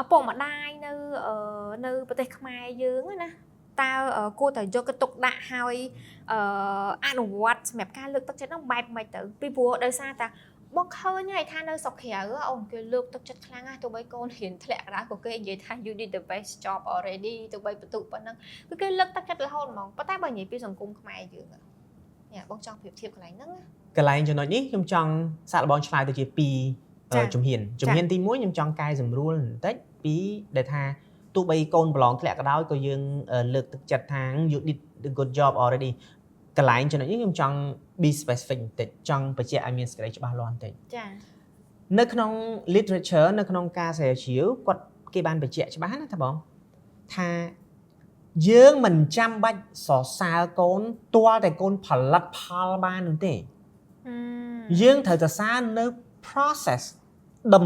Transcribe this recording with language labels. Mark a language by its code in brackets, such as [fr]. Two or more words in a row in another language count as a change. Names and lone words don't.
[km] ពុកម្ដាយនៅប្រទេសខ្មែរយើងណាតើគួរតែយកទៅទុកដាក់ហើយអនុវត្តសម្រាប់ការលើកទឹកចិត្តហ្នឹងបែបម៉េចទៅពីព្រោះដោយសារតែបងឃើញហើយថានៅស្រុកក្រៅអូនគេលើកទឹកចិត្តខ្លាំងណាស់ទោះបីកូនរៀនធ្លាក់កណ្ដាលក៏គេនិយាយថា [en] you did the best job already [km] ទោះបីបន្ទុកប៉ុណ្ណឹងគឺគេលើកទឹកចិត្តរហូតហ្មងប៉ុន្តែបើនិយាយពីសង្គមខ្មែរយើងញ៉ាបងចង់ប្រៀបធៀបកន្លែងហ្នឹង កន្លែងចំណុចនេះខ្ញុំចង់សាកល្បងឆ្លើយទៅជា2ជំហានទី1ខ្ញុំចង់កែសម្រួលបន្តិចពីដែលថាទោះបីកូនប្រឡងធ្លាក់ក៏ដោយក៏យើងលើកទឹកចិត្តថា [en] you did the good job already [km] កន្លែងចំណុចនេះខ្ញុំចង់ [en] be specific [km] បន្តិចចង់បញ្ជាក់ឲ្យមានសេចក្តីច្បាស់លាស់បន្តិច ចា នៅក្នុង literature នៅក្នុងការស្រាវជ្រាវគាត់គេបានបញ្ជាក់ច្បាស់ណាថាបងថាយើងមិនចាំបាច់សរសើរកូនទាល់តែកូនផលិតផលបាននោះទេយើងត្រូវសរសើរនៅ process ដំ